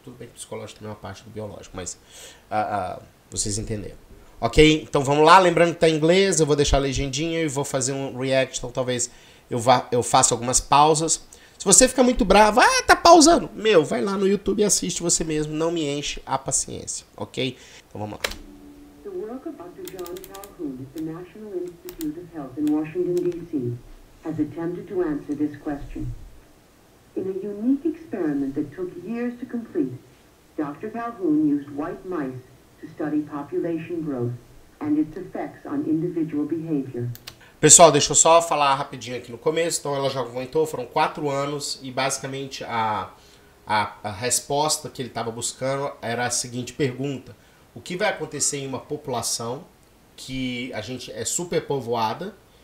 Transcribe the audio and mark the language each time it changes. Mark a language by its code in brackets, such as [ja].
[pt] Tudo bem que psicológico também é uma parte do biológico, mas vocês entenderam. Ok? Então vamos lá, lembrando que está em inglês, eu vou deixar a legendinha e vou fazer um react, então talvez eu faça algumas pausas. Se você fica muito bravo, tá pausando. Vai lá no YouTube e assiste você mesmo, não me enche a paciência, ok? Então vamos lá. [en] The work of Dr. John Calhoun at the National Institute of Health in Washington, D.C. has attempted to answer this question. In a unique experiment that took years to complete, Dr. Calhoun used white mice to study population growth and its effects on individual behavior. [pt] Pessoal, deixa eu só falar rapidinho aqui no começo. Então ela já comentou, foram 4 anos e basicamente a resposta que ele estava buscando era a seguinte pergunta: o que vai acontecer em uma população que a gente é superpovoada?